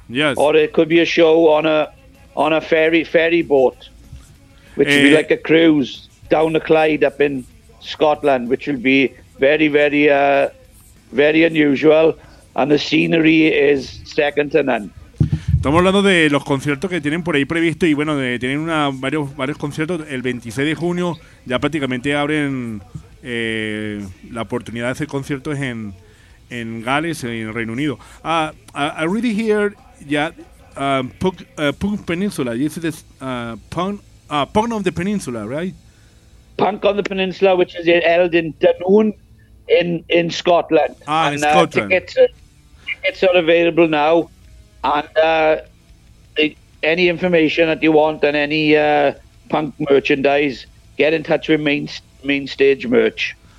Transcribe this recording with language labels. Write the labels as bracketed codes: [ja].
[en] yes, or it could be a show on a ferry boat, which would be like a cruise down the Clyde up in Scotland, which will be very, very, very unusual, and the scenery is second to none. [es] Estamos hablando de los conciertos que tienen por ahí previsto, y tienen varios conciertos. El 26 de junio ya prácticamente abren la oportunidad de hacer conciertos en Gales y en Reino Unido. [en] I already hear, Punk Peninsula. This is the Punk of the Peninsula, right? Punk on the Peninsula, which is held in Dunoon in Scotland. Ah, and, in Scotland. Tickets are available now. And any information that you want and any punk merchandise, get in touch with Main Stage Merch.